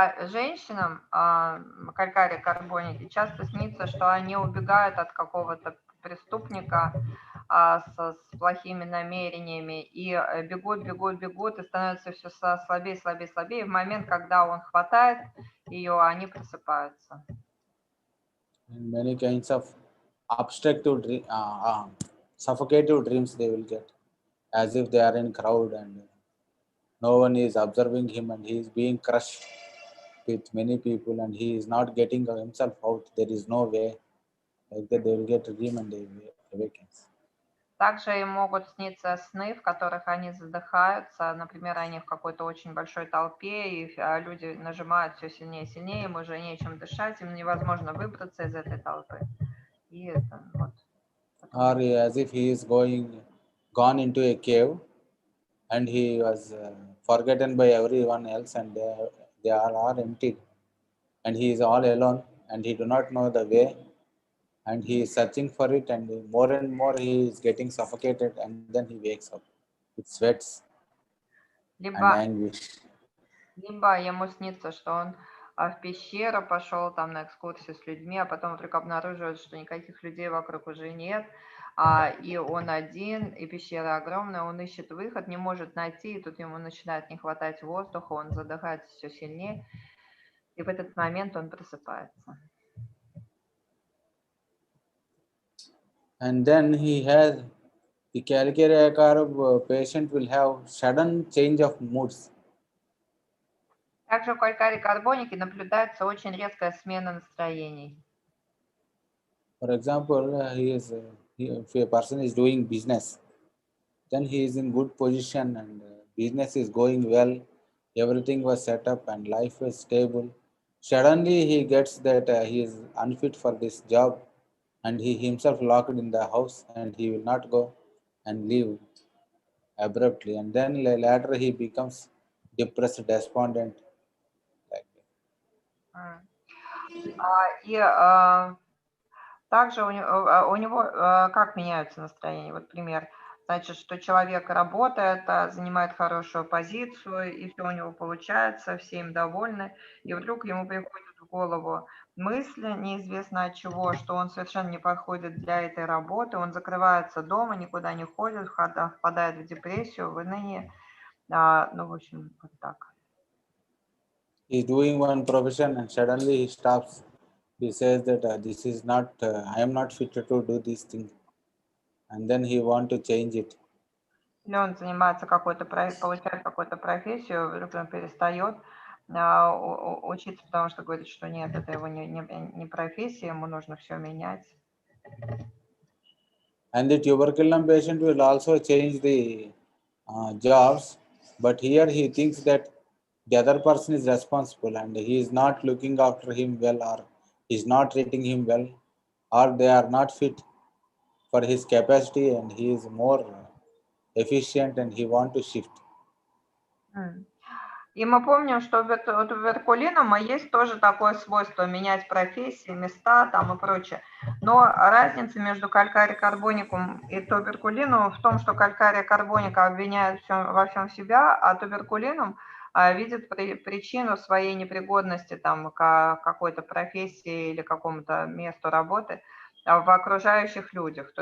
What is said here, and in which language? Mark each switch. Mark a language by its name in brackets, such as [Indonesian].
[Russian] Женщинам Calcarea карбоники часто снится, что они убегают от какого-то преступника с плохими намерениями и бегут, и становятся все слабее, слабее, слабее. И в момент, когда он хватает ее, они просыпаются. [English] And many kinds of obstructive, suffocative dreams they will get, as if they are in crowd and no one is observing him and he is being crushed with many people and he is not getting himself out. There is no way. Like that, they will get a dream and they awakens. [Russian] Также им могут сниться сны, в которых они задыхаются. Например, они в какой-то очень большой толпе, и люди нажимают все сильнее и сильнее, им уже нечем дышать, им невозможно выбраться из этой толпы. И это вот [English] or as if he is gone into a cave and he was forgotten by everyone else, and they all are empty, and he is all alone, and he do not know the way, and he is searching for it, and more he is getting suffocated, and then he wakes up with sweats and [Russian] Либо, [English] anguish. [Russian] либо ему снится, что он в пещеру пошел там на экскурсию с людьми, а потом вдруг обнаруживает, что никаких людей вокруг уже нет, и он один, и пещера огромная, он ищет выход, не может найти, и тут ему начинает не хватать воздуха, он задыхается все сильнее, и в этот момент он просыпается. [English] And then the Calcarea Carb patient will have sudden change of moods. [Russian] Также у калькарий-карбоники наблюдается очень резкая смена настроений. [English] For example, if a person is doing business, then he is in good position, and business is going well, everything was set up and life is stable. Suddenly he gets that he is unfit for this job, and he himself locked in the house, and he will not go and leave abruptly, and then later he becomes depressed, despondent, like that. [Russian] И также у него как меняются настроения? Вот пример. Значит, что человек работает, занимает хорошую позицию, и все у него получается, все им довольны, и вдруг ему приходит в голову мысль, неизвестно от чего, что он совершенно не подходит для этой работы, он закрывается дома, никуда не ходит, впадает в депрессию, в уныние. Ну, в общем, вот так. [English] He's doing one profession and suddenly he stops. He says that this is not, I am not fit to do this thing, and then he want to change it. [Russian] Или он занимается получает какую-то профессию, вдруг он перестает учиться, потому что говорит, что нет, это его не профессия, ему нужно все менять. [English] And the tuberculum patient will also change the jobs, but here he thinks that the other person is responsible and he is not looking after him well, or is not treating him well, or they are not fit for his capacity, and he is more efficient and he want to shift. [Russian] И мы помним, что у туберкулинома есть тоже такое свойство менять профессии, места там и прочее. Но разница между калькарий-карбоником и туберкулином в том, что калькария-карбоника обвиняет во всем себя, а туберкулином видит причину своей непригодности там, к какой-то профессии или какому-то месту работы в окружающих людях.